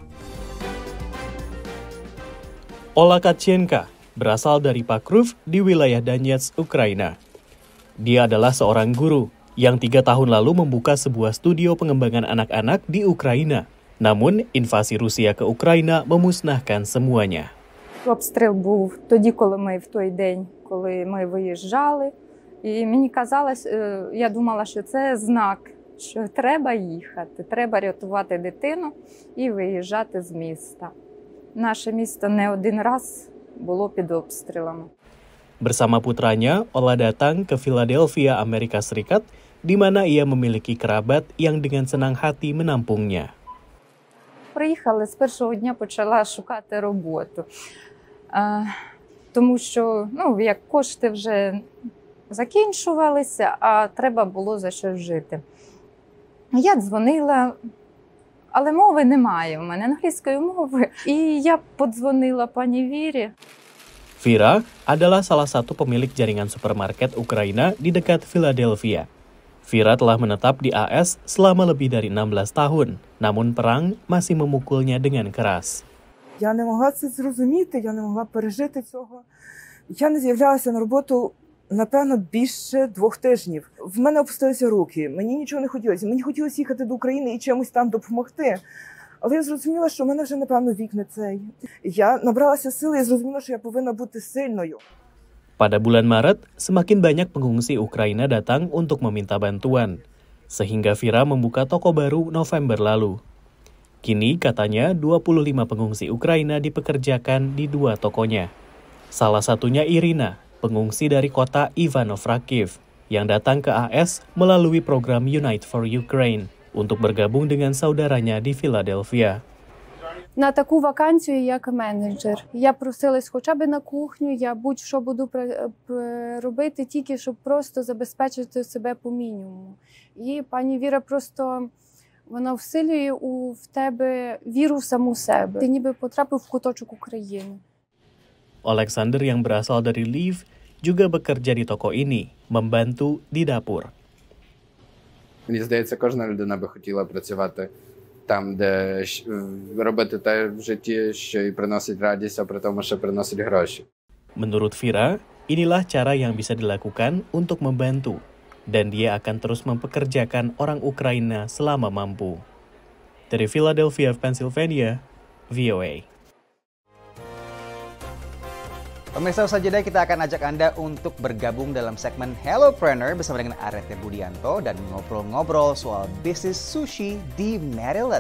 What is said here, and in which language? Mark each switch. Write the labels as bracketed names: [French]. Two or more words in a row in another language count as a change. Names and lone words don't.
[Indonesian] Ola Katchenka berasal dari Pakrovsk di wilayah Donetsk, Ukraina. Dia adalah seorang guru yang 3 tahun lalu membuka sebuah studio pengembangan anak-anak di Ukraina. Namun, invasi Rusia ke Ukraina memusnahkan semuanya. [Ukrainian] Обстріл був тоді, коли ми в той день, коли ми виїжджали. І мені казалось, я думала, що це знак, що треба їхати, треба рятувати дитину і виїжджати з міста. Наше місто не один раз було під обстрілами. [Indonesian] Bersama putranya, Ola datang ke Philadelphia, Amerika Serikat, di mana ia memiliki kerabat yang dengan senang hati menampungnya. [Ukrainian] Приїхали, з першого дня почала шукати роботу. Тому що, як кошти вже закінчувалися, а треба було за що жити. Я дзвонила, але мови немає в мене, англійської мови. І я подзвонила пані Вірі. [Indonesian] Vira adalah salah satu pemilik jaringan supermarket Ukraina di dekat Philadelphia. Vira telah menetap di AS selama lebih dari 16 tahun, namun perang masih memukulnya dengan keras. [Ukrainian] Я не могла це зрозуміти, я не могла пережити цього. Я не з'являлася на роботу, напевно, більше 2 тижнів. В мене опустилися руки, мені нічого не хотілося. Мені хотілося їхати до України і чимось там допомогти. Але я зрозуміла, що в мене вже, напевно, вік не цей. Я набралася сили і зрозуміла, що я повинна бути сильною. [Indonesian] Pada bulan Maret, semakin banyak pengungsi Ukraina datang untuk meminta bantuan, sehingga Vira membuka toko baru November lalu. Kini katanya 25 pengungsi Ukraina dipekerjakan di 2 tokonya. Salah satunya Irina, pengungsi dari kota Ivano-Frakiv, yang datang ke AS melalui program Unite for Ukraine untuk bergabung dengan saudaranya di Philadelphia. [Ukrainian] На таку вакансію, як менеджер. Я просилась хоча б на кухню, я будь-що буду робити, тільки щоб просто забезпечити себе по мінімуму. І пані Віра просто, вона вселює в тебе віру в саму себе. Ти ніби потрапив в куточок України. [Indonesian] Alexander yang berasal dari Lviv juga bekerja di toko ini, membantu di dapur. [Ukrainian] Мені здається, кожна людина би хотіла працювати там, де робити те в житті, що і приносить радість, а при тому, що приносить гроші. [Indonesian] Menurut Vira, inilah cara yang bisa dilakukan untuk membantu, dan dia akan terus mempekerjakan orang Ukraina selama mampu. Dari Philadelphia, Pennsylvania, VOA. Pemirsa, usai jeda kita akan ajak Anda untuk bergabung dalam segmen Hellopreneur bersama dengan Arete Budianto dan ngobrol-ngobrol soal bisnis sushi di Maryland.